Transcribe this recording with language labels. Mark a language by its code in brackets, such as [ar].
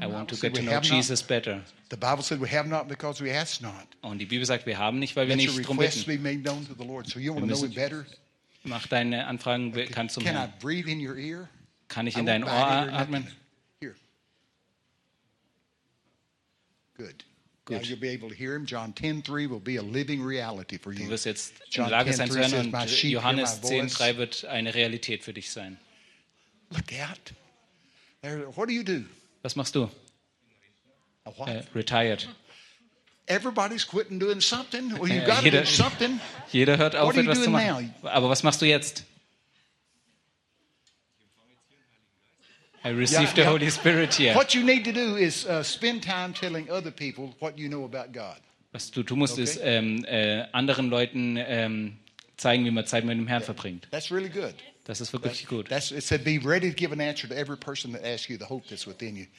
[en] I want to get to know Jesus better. The Bible said we have not because we ask not. [de] Und die Bibel sagt, wir haben nicht, weil wir nicht drum bitten. [en] We made known to the Lord. So you want to know it better? [de] Mach deine Anfragen bekannt zum Herrn. [en] Can I breathe in your ear? [de] Kann ich in dein Ohr atmen? [en] Here. Good. Good. Now you'll be able to hear him. John 10:3 will be a living reality for you. [de] Du wirst jetzt in der Lage sein zu hören, und Johannes 10:3 wird eine Realität für dich sein. [en] Look out. What do you do? [de] Was machst du? Retired. [en] Everybody's quitting doing something. Well, you've got to do something. [de] Jeder hört auf, etwas zu machen. Aber was machst du jetzt? [en] I received the Holy Spirit here. What you need to do is spend time telling other people what you know about God. [de] Was du tun musst, ist anderen Leuten zeigen, wie man Zeit mit dem Herrn verbringt. [en] That's really good. [de] Das ist wirklich gut. [en] It said, be ready to give an answer to every person that asks you the hope that's within you.